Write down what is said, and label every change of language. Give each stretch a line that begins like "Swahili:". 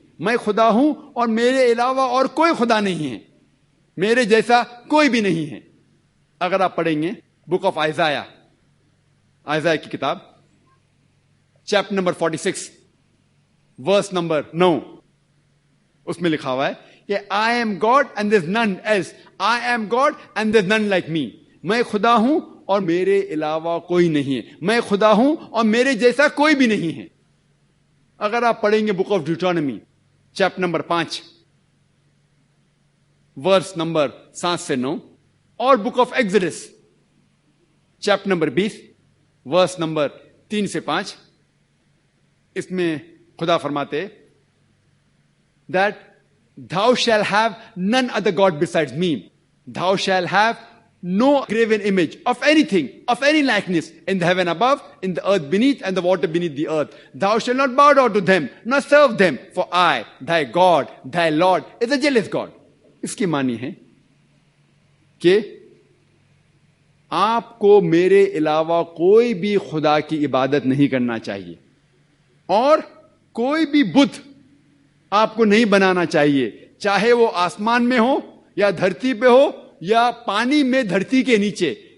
Urdu: میں خدا ہوں اور میرے علاوہ اور کوئی خدا نہیں ہے، میرے جیسا کوئی بھی نہیں ہے. اگر آپ پڑھیں گے بک آف آئزایا کی کتاب چیپٹر نمبر 46 ورس نمبر 9، اس میں لکھا ہوا ہے کہ
English: I am God and there is none else. I am God and there is none like me.
Urdu: میں خدا ہوں اور میرے علاوہ کوئی نہیں ہے، میں خدا ہوں اور میرے جیسا کوئی بھی نہیں ہے. اگر آپ پڑھیں گے book of Deuteronomy chapter number 5 verse number 7 سے 9 اور book of Exodus chapter number 20 verse number 3 سے 5، اس میں خدا فرماتے
English: that thou shall have none other God besides me. Thou shall have no graven image of anything, of any likeness in the heaven above, in the earth beneath, and the water beneath the earth. Thou shalt not bow down to them, nor serve them, for I, thy God, thy Lord, is a jealous God.
Urdu: اس کی معنی ہے کہ آپ کو میرے علاوہ کوئی بھی خدا کی عبادت نہیں کرنا چاہیے اور کوئی بھی بت آپ کو نہیں بنانا چاہیے، چاہے وہ آسمان میں ہو یا دھرتی پہ ہو یا پانی میں دھرتی کے نیچے.